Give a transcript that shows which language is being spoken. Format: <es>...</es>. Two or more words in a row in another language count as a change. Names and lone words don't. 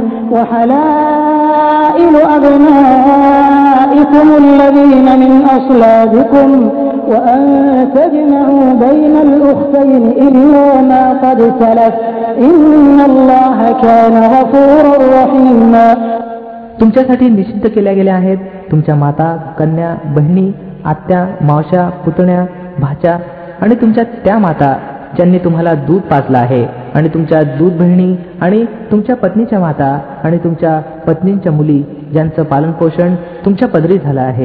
<ar>وحلائل أبنائكم الذين من أصلابكم وأن تجمعوا بين الأختين إلا ما قد سلف إن الله كان غفورا رحيما.</ar> <mr>तुमच्यासाठी निषिद्ध केल्या गेल्या आहेत तुमच्या माता, कन्या, बहिणी, आत्या, मावश्या, पुतण्या, भाच्या आणि तुमच्या त्या माता ज्यांनी तुम्हाला दूध पाजलं आहे, आणि तुमच्या दूध बहिणी आणि तुमच्या पत्नीच्या माता आणि तुमच्या पत्नींच्या मुली ज्यांचं पालनपोषण तुमच्या पदरी झालं आहे.</mr>